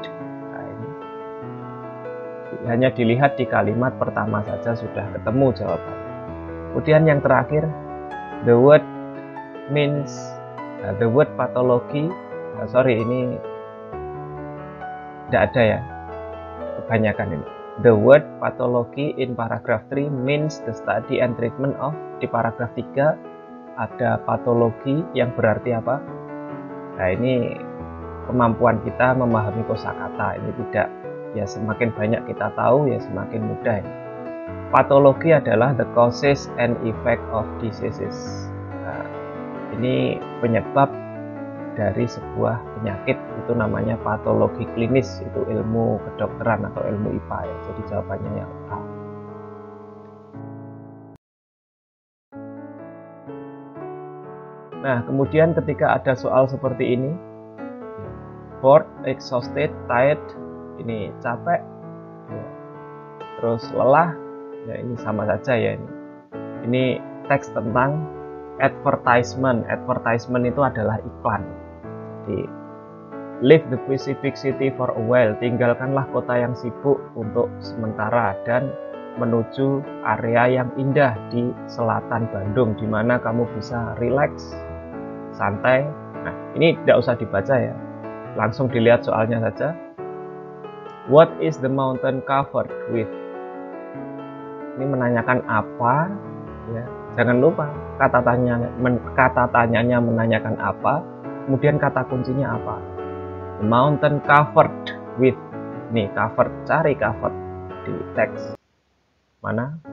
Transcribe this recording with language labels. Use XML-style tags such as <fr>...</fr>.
<id>Nah, ini hanya dilihat di kalimat pertama saja sudah ketemu jawabannya. Kemudian yang terakhir,</id> <en>the word means, the word pathology.</en> <id>Sorry, ini tidak ada ya, kebanyakan ini.</id> <en>The word pathology in paragraph 3 means the study and treatment of.</en> <id>Di paragraf 3 ada patologi yang berarti apa? Nah, ini kemampuan kita memahami kosakata ini tidak, ya semakin banyak kita tahu ya semakin mudah. Patologi adalah</id> <en>the causes and effect of diseases.</en> <id>Nah, ini penyebab dari sebuah penyakit, itu namanya patologi klinis, itu ilmu kedokteran atau ilmu IPA ya. Jadi jawabannya yang A. Nah, kemudian ketika ada soal seperti ini,</id> <en>bored, exhausted, tired,</en> <id>ini capek, ya. Terus lelah, ya ini sama saja ya ini. Ini teks tentang advertisement. Advertisement itu adalah iklan. Jadi,</id> <en>leave the busy big city for a while.</en> <id>Tinggalkanlah kota yang sibuk untuk sementara dan menuju area yang indah di selatan Bandung, di mana kamu bisa relax, santai. Nah, ini tidak usah dibaca ya, langsung dilihat soalnya saja.</id> <en>What is the mountain covered with?</en> <id>Ini menanyakan apa ya. Jangan lupa kata tanyanya menanyakan apa, kemudian kata kuncinya apa.</id> <en>The mountain covered with.</en> <id>Nih,</id> <en>covered,</en> <id>cari</id> <en>covered</en> <id>di teks mana?</id>